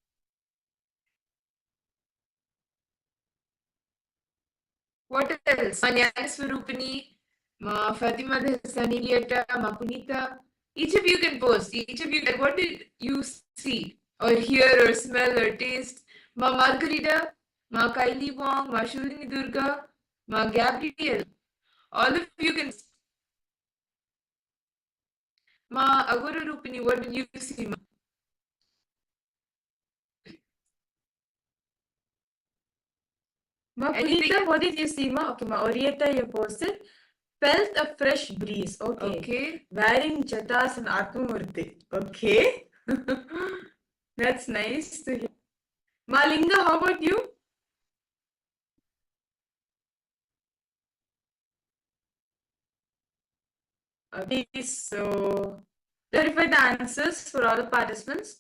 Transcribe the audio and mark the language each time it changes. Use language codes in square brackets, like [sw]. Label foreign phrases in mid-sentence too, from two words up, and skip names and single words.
[en] What else? Ma Nyana Swarupini, Ma Fatima the Sanilieta, Ma Punita. Each of you can post. Each of you, what did you see or hear or smell or taste? Ma Margarita, Ma Kylie Wong, Ma Shalini Durga, Ma Gabriel. All of you can. Ma Agora Rupini, what did you see? Ma? Ma Punita, what did you see? Ma? Okay, Ma Orieta, you posted. Felt a fresh breeze. Okay. Okay. Wearing jatas and Atmamurti. Okay. That's nice to hear. Ma Linga, how about you? Okay, so clarify the answers for all the participants.